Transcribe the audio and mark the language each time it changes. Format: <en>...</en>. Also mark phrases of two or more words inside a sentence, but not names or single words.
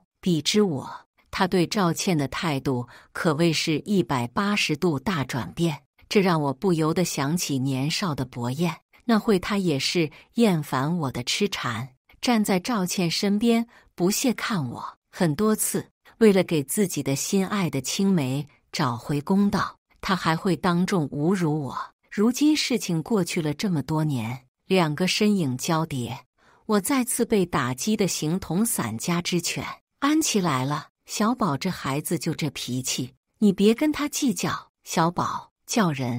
<zh>比之我，他對趙倩的態度可謂是180度大轉變，這讓我不由得想起年少的薄燕。那會他也是厭煩我的痴纏，站在趙倩身邊不屑看我。很多次，為了給自己的心愛的青梅找回公道，他還會當眾侮辱我。如今事情過去了這麼多年，兩個身影交疊，我再次被打擊得形同散家之犬。安琪來了，小寶這孩子就這脾氣，你別跟他計較。小寶叫人。</zh>